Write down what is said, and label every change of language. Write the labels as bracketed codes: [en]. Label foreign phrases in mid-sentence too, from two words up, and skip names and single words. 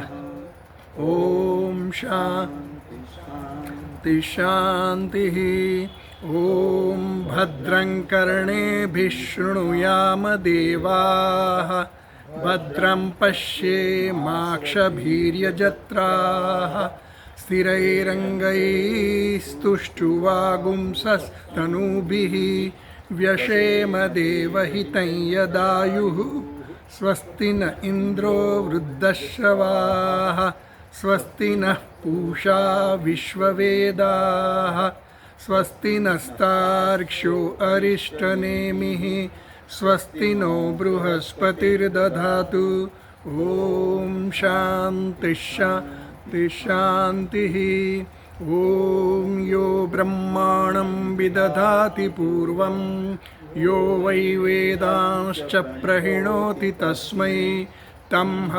[sa] ओम शांति शांति. ओम भद्रं कर्णेभिः शृणुयाम देवाः भद्रं पश्येमाक्षभीर्यजत्राः स्थिरैरङ्गैस्तुष्टुवागुंसस्तनूभिः व्यशेम देवहितं यदायुः स्वस्ति न इन्द्रो वृद्धश्रवाः स्वस्ति नः पूषा विश्ववेदाः स्वस्ति नस्तार्क्ष्यो अरिष्टनेमिः स्वस्ति नो बृहस्पतिर्दधातु ॐ शान्तिः शान्तिः शान्तिः ॐ यो ब्रह्माणं विदधाति पूर्वं यो वै वेदांश्च प्रहिणोति तस्मै तं